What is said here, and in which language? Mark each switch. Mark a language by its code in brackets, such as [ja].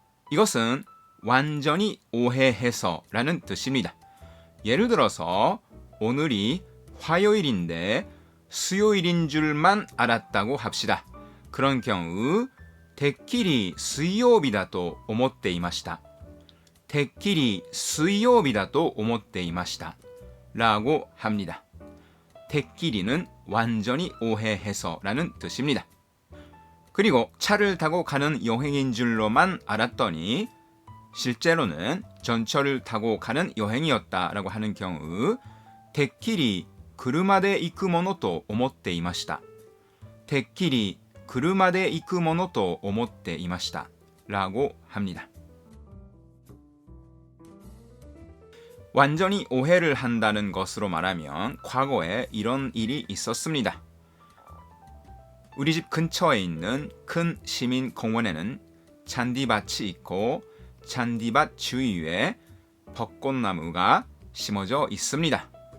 [ko] 이것은 완전히 오해해서 라는 뜻입니다. 예를 들어서 오늘이 화요일인데 수요일인 줄만 알았다고 합시다. 그런 경우 [ja] てっきり水曜日だと思っていました。てっきり水曜日だと思っていました。 [ko] 라고 합니다. てっきり는 완전히 오해해서 라는 뜻입니다. 그리고 차를 타고 가는 여행인 줄로만 알았더니 실제로는 전철을 타고 가는 여행이었다라고 하는 경우 [ja] てっきり車で行くものと思っていました。てっきり車で行くものと思っていました [ko] 라고 합니다. 완전히 오해를 한다는 것으로 말하면 과거에 이런 일이 있었습니다. 우리 집 근처에 있는 큰 시민공원에는 잔디밭이 있고 잔디밭 주위에 벚꽃나무가 심어져 있습니다.